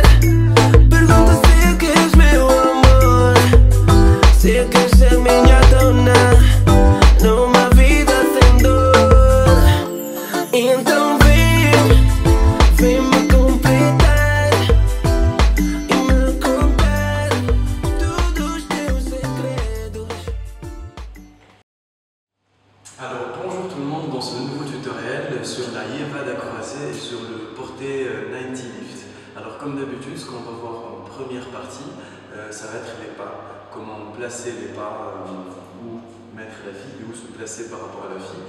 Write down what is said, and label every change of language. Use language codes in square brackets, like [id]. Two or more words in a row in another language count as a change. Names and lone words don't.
[pt] Pergunta se queres meu amor, se queres ser minha dona numa vida sem dor. Então vem me completar e me contar todos os teus segredos. [fr] Alors bonjour tout le monde dans ce nouveau tutoriel sur la Yevad à croiser et sur le porté 90 lift. Alors comme d'habitude, ce qu'on va voir en première partie, ça va être les pas, comment placer les pas, où mettre la fille et où se placer par rapport à la fille.